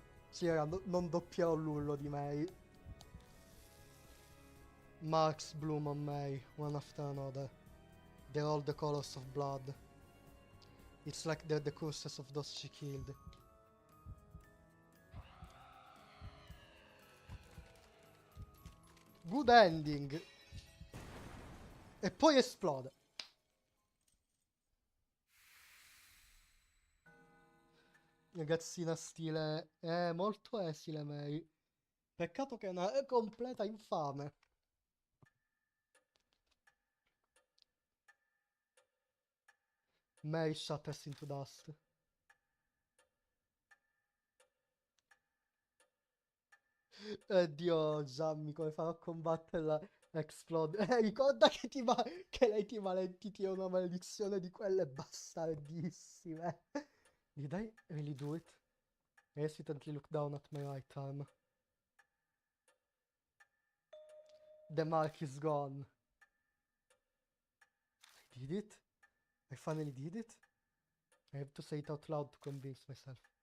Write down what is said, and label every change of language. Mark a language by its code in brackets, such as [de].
[it] Sì, raga, non doppierò l'urlo di Mary. [en] Marks bloom on Mary, one after another. They're all the colors of blood. It's like they're the curses of those she killed. Good ending! [it] E poi esplode. Ragazzina stile... molto esile, Mary. Peccato che è una completa infame. [en] Mary shatters into dust. [it] Dio, Gianni, come farò a combatterla? Explode. Ricorda che, che lei ti malentiti è una maledizione di quelle bastardissime. [en] Did I really do it? I hesitantly look down at my right arm. The mark is gone. I did it? I finally did it? I have to say it out loud to convince myself.